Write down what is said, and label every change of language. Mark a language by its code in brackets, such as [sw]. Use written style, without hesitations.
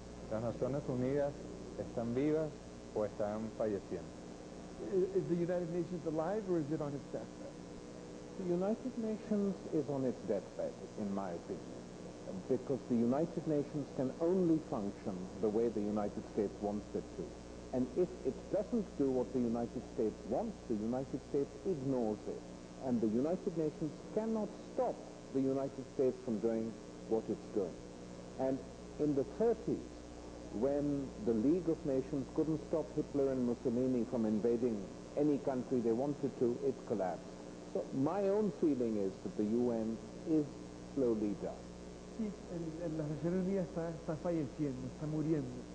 [es] ¿Las Naciones Unidas están vivas o están falleciendo? [en] Is the United Nations alive or is it on its deathbed? The United Nations is on its deathbed, in my opinion, because the United Nations can only function the way the United States wants it to. And if it doesn't do what the United States wants, the United States ignores it. And the United Nations cannot stop the United States from doing what it's doing. And in the 30s, when the League of Nations couldn't stop Hitler and Mussolini from invading any country they wanted to, it collapsed. So my own feeling is that the UN is slowly dying. [es] Sí, las Naciones Unidas está falleciendo, está muriendo.